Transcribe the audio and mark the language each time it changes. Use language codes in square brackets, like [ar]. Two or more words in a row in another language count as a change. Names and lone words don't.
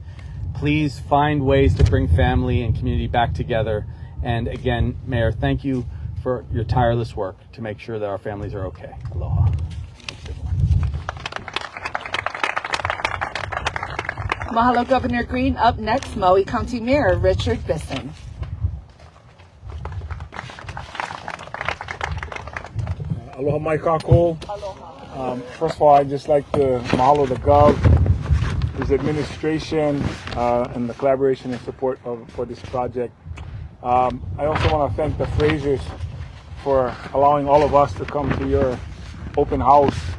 [en] Please find ways to bring family and community back together. And again, Mayor, thank you for your tireless work to make sure that our families are okay. Aloha. Thanks, everyone. Mahalo, Governor Green. Up next, Maui County Mayor Richard Bisson. [haw] Aloha mai kako. [en] First of all, I'd just like to mahalo the Gov, his administration, and the collaboration and support for this project. I also want to thank the Frasers for allowing all of us to come to your open house.